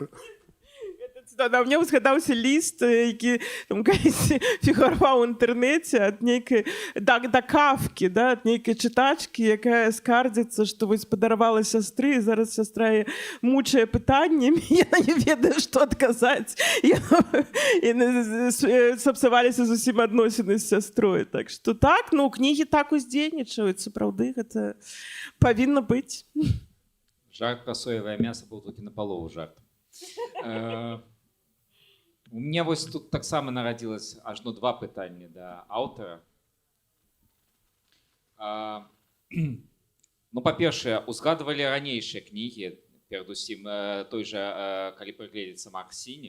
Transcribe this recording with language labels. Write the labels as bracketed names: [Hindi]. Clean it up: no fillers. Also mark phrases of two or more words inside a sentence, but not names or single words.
[Belarusian] На мне згадаўся ліст, які фігураваў у інтэрнэце ад нейкай да Кафкі, ад нейкай чытачкі, якая скардзіцца, што вось падаравала сястры, і зараз сястра мучае пытаннямі, яна не ведае, што адказаць. І сапсаваліся зусім адносіны з сястрой. Так што так, ну, кнігі так уздзейнічаюць, сапраўды, гэта павінна быць. [Russian] Жарт про соевое мясо был только наполову жарт. У меня [Belarusian] вось тут таксама нарадзілася ажно два пытання да аўтара. Ну, па-першае, узгадвалі ранейшыя кнігі, перадусім той жа, калі прыгледзецца Максіне.